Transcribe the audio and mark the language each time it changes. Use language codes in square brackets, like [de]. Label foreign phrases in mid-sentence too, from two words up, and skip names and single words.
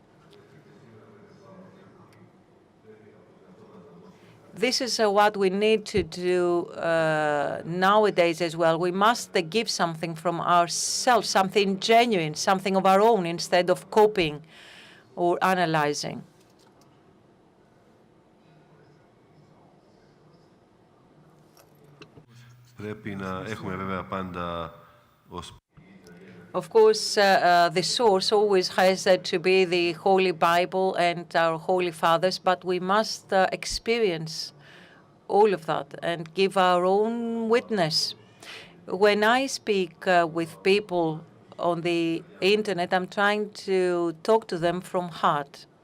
[en] This is what we need to do nowadays as well. We must give something from ourselves, something genuine, something of our own, instead of copying or analyzing. [el] Πρέπει να έχουμε βέβαια πάντα ως [en] Of course, the source always has to be the Holy Bible and our Holy Fathers, but we must experience all of that and give our own witness. When I speak with people on the internet, I'm trying to talk to them from heart.